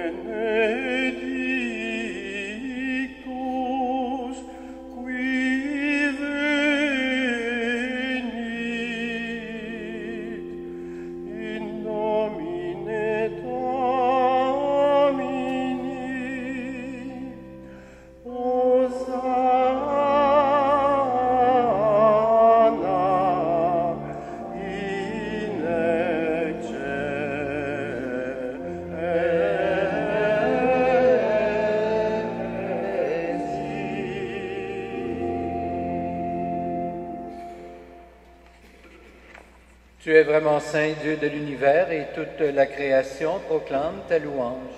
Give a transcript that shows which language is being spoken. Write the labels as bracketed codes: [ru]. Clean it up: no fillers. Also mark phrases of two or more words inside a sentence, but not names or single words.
[la] Benedictus qui venit in nomine Domini. Hosanna in [fr] Tu es vraiment saint, Dieu de l'univers, et toute la création proclame ta louange.